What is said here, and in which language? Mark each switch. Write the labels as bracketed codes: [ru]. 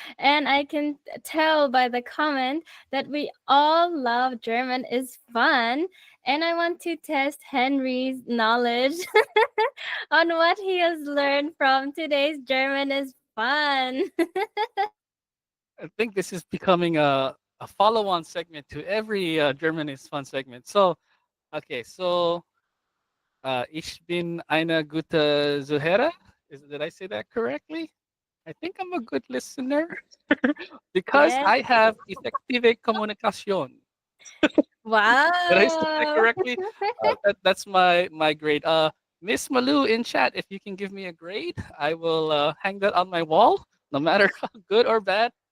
[en] And I can tell by the comment that we all love German is fun. And I want to test Henry's knowledge on what he has learned from today's German is fun. I think this is becoming a follow-on segment to every German is Fun segment. [de] So, okay, so ich bin eine gute Zuhörer. [en] Did I say that correctly? I think I'm a good listener because Yes. I have effective communication. Did I say that Wow. correctly? That's my grade. Miss Malu in chat, if you can give me a grade, I will hang that on my wall, no matter how good or bad.